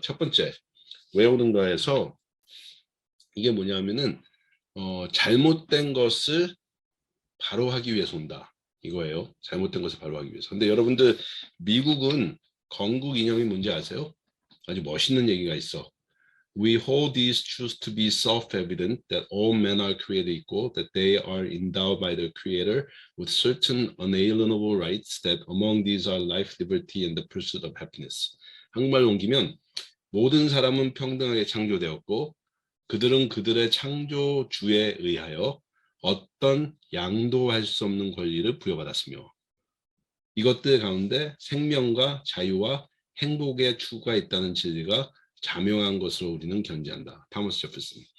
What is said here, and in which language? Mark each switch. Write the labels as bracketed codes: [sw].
[ko] 첫 번째, 왜 오는가 해서 이게 뭐냐면은 잘못된 것을 바로 하기 위해서 온다. 이거예요. 잘못된 것을 바로 하기 위해서. 근데 여러분들 미국은 건국 이념이 뭔지 아세요? 아주 멋있는 얘기가 있어. [en] We hold these truths to be self-evident that all men are created equal, that they are endowed by their Creator with certain unalienable rights, that among these are life, liberty, and the pursuit of happiness. [ko] 한국말로 옮기면 모든 사람은 평등하게 창조되었고 그들은 그들의 창조주에 의하여 어떤 양도할 수 없는 권리를 부여받았으며 이것들 가운데 생명과 자유와 행복의 추구가 있다는 진리가 자명한 것으로 우리는 견지한다. 타머스 제퍼슨.